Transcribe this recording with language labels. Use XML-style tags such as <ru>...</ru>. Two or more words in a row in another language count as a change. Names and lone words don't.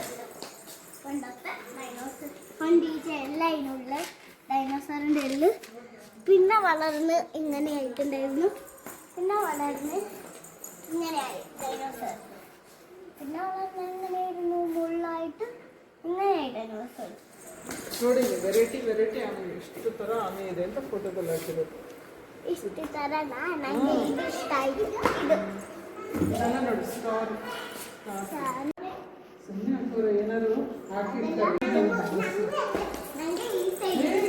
<ml>പണ്ടത്തെ ഡൈനോസർ പണ്ട് എല്ലാം അതിനുള്ള ഡൈനോസറിൻ്റെ ഉള്ളിൽ. പിന്നെ വളർന്ന് ഇങ്ങനെ ആയിട്ടുണ്ടായിരുന്നു. പിന്നെ വളർന്ന് ഇങ്ങനെയായി ഡൈനോസർ. പിന്നെ വളർന്ന് എങ്ങനെയായിരുന്നു ಮುಳ್ಳಾയിട്ട് ഇങ്ങനെയായി ഡൈനോസർ.</ml> <kn>ನೋಡಿ</kn> <en>variety variety</en> <kn>ಆಮೆ ಇಷ್ಟು ತರ ಆಮೆ ಇದೆ ಅಂತ ಫೋಟೋದಲ್ಲಿ ಹಾಕಿರೋದು. ಇಷ್ಟು ತರನಾ? ನನಗೆ ಇದು ಇಷ್ಟ ಆಯ್ತು. ಇದು ನೋಡಿ ಸ್ಟಾರ್ ಸುಮ್ಮನೆ ಹಾಕೋರು ಏನಾದ್ರು ಹಾಕಿರ್ತಾರೆ. ನನಗೆ ಈ ಸೈಡ್</kn>